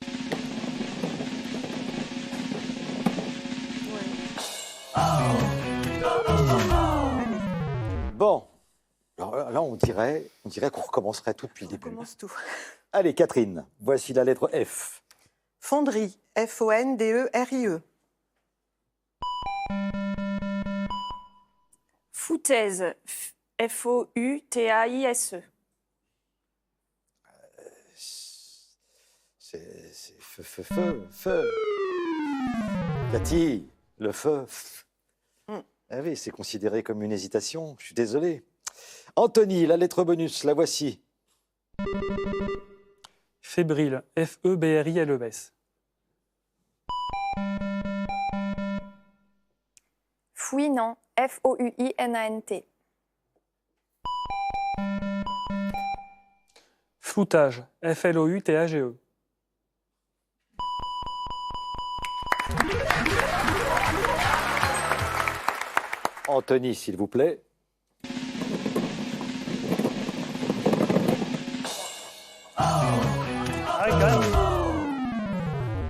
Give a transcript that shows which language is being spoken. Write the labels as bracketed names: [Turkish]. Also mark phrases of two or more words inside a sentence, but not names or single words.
[French] Bon, alors là on dirait qu'on recommencerait tout depuis le début. On commence tout. Allez Catherine, voici la lettre F. Fonderie, F-O-N-D-E-R-I-E. Foutaise, F-O-U-T-A-I-S-E. C'est feu. Cathy, le feu. Ah oui, c'est considéré comme une hésitation. Je suis désolé. Anthony, la lettre bonus, la voici. Fébrile, F-E-B-R-I-L-E-S. Fouinant, F-O-U-I-N-A-N-T. Floutage, F-L-O-U-T-A-G-E. Anthony, s'il vous plaît. Ah, quand même.